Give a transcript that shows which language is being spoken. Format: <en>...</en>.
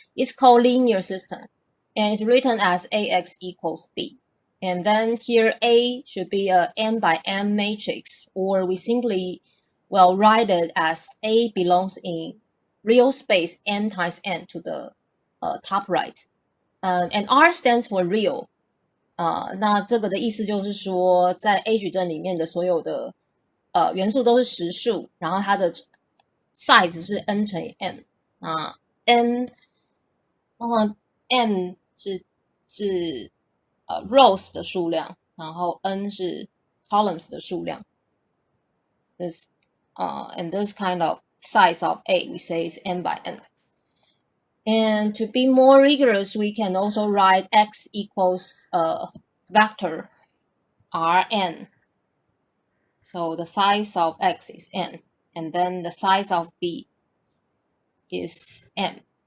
<en>It's called linear system, and it's written as AX equals B. And then here A should be a n by n matrix, or we simply write it as A belongs in real space n times n to the top right. And R stands for real.</en> <zh>那这个的意思就是说，在 A 矩阵里面的所有的元素都是实数，然后它的 size 是 n 乘以 n 啊 n， 然后 m 是rows 的数量，然后 n 是 columns 的数量。</zh> <en>This and this kind of size of A we say is n by n. And to be more rigorous, we can also write x equals vector Rn. So the size of x is n, and then the size of B is m.</en>